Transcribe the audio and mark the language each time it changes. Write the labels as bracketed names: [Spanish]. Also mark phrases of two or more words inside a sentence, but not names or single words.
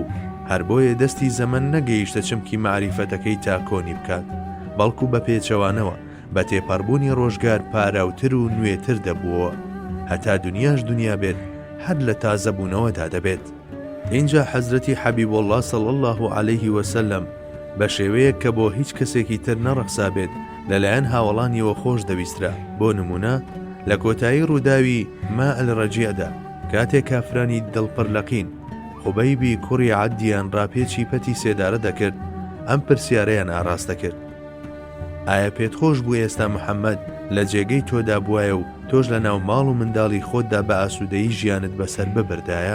[Central Kurdish] هەر بۆیە دەستی زەمن نەگەیشتە چمکی معریفەتەکەی تاکۆنی بکات، بەڵکو بە پێچەوانەوە بە تێپەڕبوونی ڕۆژگار پاراوتر و نوێتر دەبووەوە، هەتا دنیاش دنیا بێت هەر لە تازەبوونەوەدا دەبێت. اینجا حەزرەتی حەبیب الله [Arabic] صلی الله عليه وسلم [Central Kurdish] بە شێوەیەک کە بۆ هیچ کەسێکی تر نەڕەخسا بێت لەلایەن هاوڵانیەوە خۆش دەویسترا. بۆ نمونە لە کۆتایی ڕووداوی ما ئەلڕەجیەدا کاتێک کافرانی دڵپڕلەقین خوبەیبی کوڕی عەدیان ڕاپێچی پەتی سێدارە دەکرد، ئەم پرسیارەیان ئاڕاستە کرد: ئایا پێت خۆش بوو ئێستا محەممەد لە جێگەی تۆدا بوایە و تۆش لە ناو ماڵ و منداڵی خۆتدا بە ئاسوودەیی ژیانت بەسەر ببردایە؟